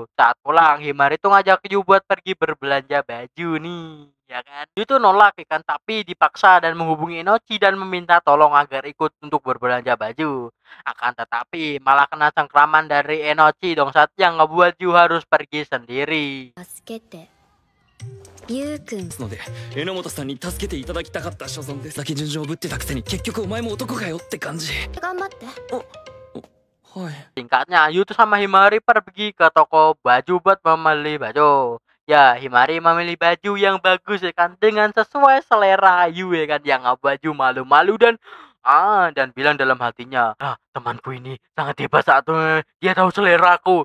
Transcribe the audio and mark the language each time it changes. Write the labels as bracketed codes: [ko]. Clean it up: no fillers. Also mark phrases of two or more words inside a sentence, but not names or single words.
[id] Saat pulang, Himari tuh ngajak Yu buat pergi berbelanja baju nih, ya kan? Yu tuh nolak ya kan, tapi dipaksa dan menghubungi Enochi dan meminta tolong agar ikut untuk berbelanja baju. Akan tetapi malah kena cengkraman dari Enochi dong saat yang ngebuat Yu harus pergi sendiri. [ja] 助けて。ゆうくん。ので榎本さんに助けていただきたかった所存です。だけ順序をぶってたくせに結局お前も男かよって感じ。頑張って。はい。 [id] Singkatnya, Yu tuh sama Himari pergi ke toko baju buat membeli baju. Ya, Himari memilih baju yang bagus ya kan, dengan sesuai selera Yu ya kan, yang baju malu-malu dan bilang dalam hatinya, temanku ini sangat hebat saat dia tahu seleraku.